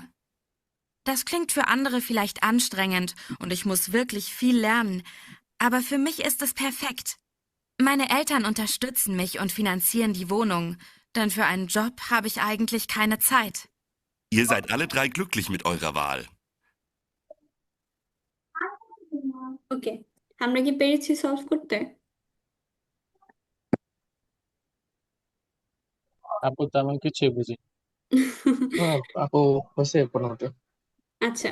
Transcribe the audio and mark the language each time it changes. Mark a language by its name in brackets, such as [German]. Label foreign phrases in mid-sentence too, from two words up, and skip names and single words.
[German] Das klingt für andere vielleicht anstrengend und ich muss wirklich viel lernen. Aber für mich ist es perfekt. Meine Eltern unterstützen mich und finanzieren die Wohnung, denn für einen Job habe ich eigentlich keine Zeit. Ihr seid alle 3 glücklich mit eurer Wahl. [Bangla] ওকে, আমরা কি পেরেছি সলভ করতে? আপু তেমন কিছুই বুঝি আপু হয়েছে মোটামুটি। আচ্ছা,